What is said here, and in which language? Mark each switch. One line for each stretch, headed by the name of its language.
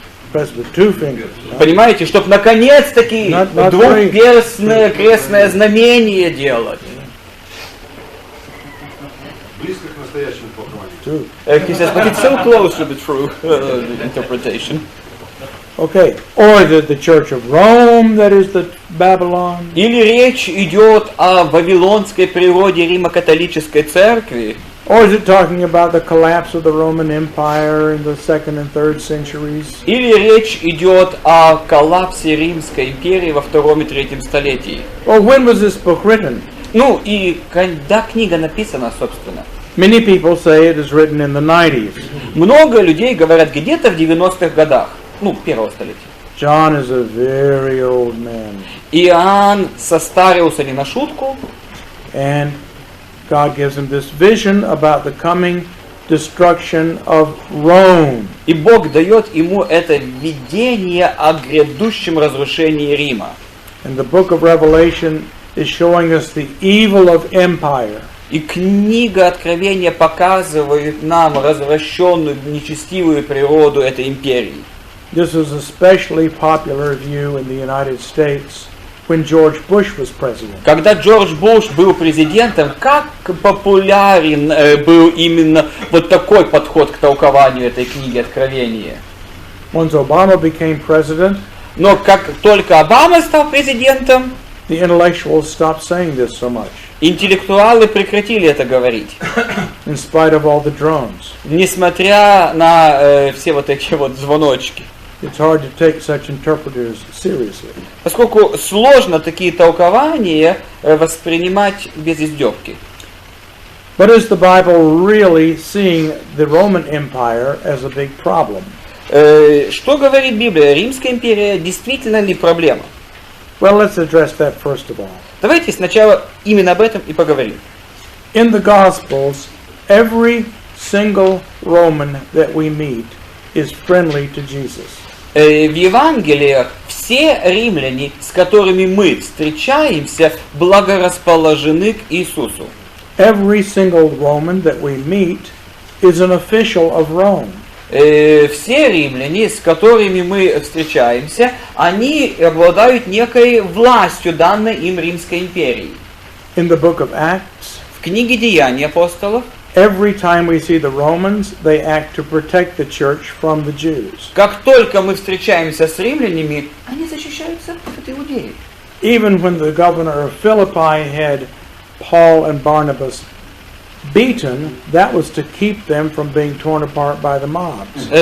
English: Press with two fingers.
Russian: Понимаете, чтобы наконец-таки
English: Not
Russian: двухперстное крестное знамение делать. Близко к настоящему похвале.
English: Two. He says, but it's so close to the true interpretation. Okay. Or is it the Church of Rome that is the Babylon?
Russian: Или речь идет о вавилонской природе Римо-католической церкви,
English: Or is it talking about the collapse of the Roman Empire in the 2nd and 3rd centuries?
Russian: или речь идет о коллапсе Римской империи во 2 и 3 столетии.
English: Well, when was this book written?
Russian: Ну и когда книга написана, собственно?
English: Many people say it is written in the 90s.
Russian: Много людей говорят где-то в 90-х годах, ну, 1-го столетия.
English: John is a very old man.
Russian: Иоанн состарился не на шутку,
English: And God gives him this vision about the coming destruction of Rome.
Russian: и Бог дает ему это видение о грядущем разрушении Рима.
English: And the book of Revelation is showing us the evil of empire.
Russian: И книга Откровения показывает нам развращенную, нечестивую природу этой империи.
English: This was especially popular view in the United States when George Bush was president.
Russian: Когда Джордж Буш был президентом, как популярен был именно вот такой подход к толкованию этой книги Откровения.
English: Once Obama became president,
Russian: Но как только Обама стал президентом,
English: the intellectuals stopped saying this so much,
Russian: интеллектуалы прекратили это говорить.
English: in spite of all the drones.
Russian: Несмотря на все вот эти вот звоночки.
English: It's hard to take such interpreters seriously.
Russian: Поскольку сложно такие толкования воспринимать без издевки.
English: But is the Bible really seeing the Roman Empire as a big problem?
Russian: Что говорит Библия? Римская империя действительно ли проблема?
English: Well, let's address that first of all.
Russian: Давайте сначала именно об этом и поговорим.
English: In the Gospels, every single Roman that we meet is friendly to Jesus.
Russian: В Евангелиях все римляне, с которыми мы встречаемся, благорасположены к Иисусу.
English: Every single Roman that we meet is an official of Rome.
Russian: Все римляне, с которыми мы встречаемся, они обладают некой властью, данной им Римской империей.
English: In the book of Acts,
Russian: В книге Деяний апостолов,
English: every time we see the Romans, they act to protect the church from the Jews.
Russian: как только мы встречаемся с римлянами, они защищаются от иудеев.
English: Even when the governor of Philippi had Paul and Barnabas beaten, that was to keep them from being torn apart by the mobs.